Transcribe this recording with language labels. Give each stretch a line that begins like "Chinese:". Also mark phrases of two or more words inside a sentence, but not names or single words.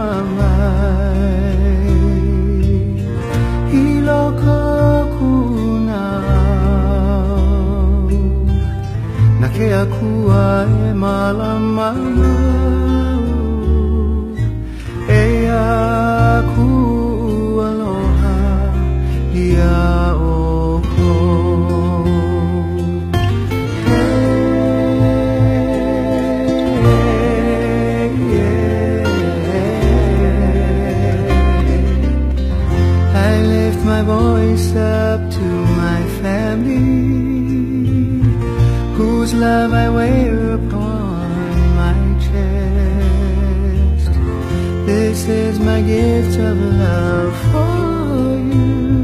Hawaiian: mamai I loko ku nau Na ke akua e malamau Aku aloha ia oko
English: Hey, yeah. I lift my voice up to my family whose love I wear upon my chest This is my gift of love for you